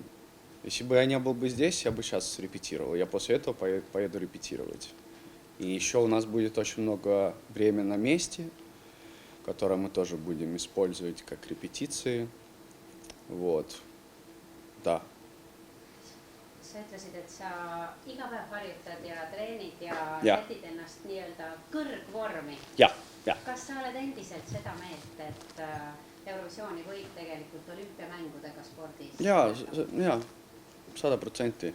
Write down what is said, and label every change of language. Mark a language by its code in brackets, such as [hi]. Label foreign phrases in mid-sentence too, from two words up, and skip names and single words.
[ru] Если бы я не был бы здесь, я бы сейчас репетировал. Я после этого поеду репетировать. И еще у нас будет очень много времени на месте, которое мы тоже будем использовать как репетиции. Вот. Да. [et] Sa ütlesid, et sa iga päev harjutad ja treenid ja sätid ennast nii-öelda kõrgvormi. Ja. Kas sa oled endiselt seda meelt, et Eurovisiooni võib tegelikult olümpiamängudega spordis? Jaa, 100%.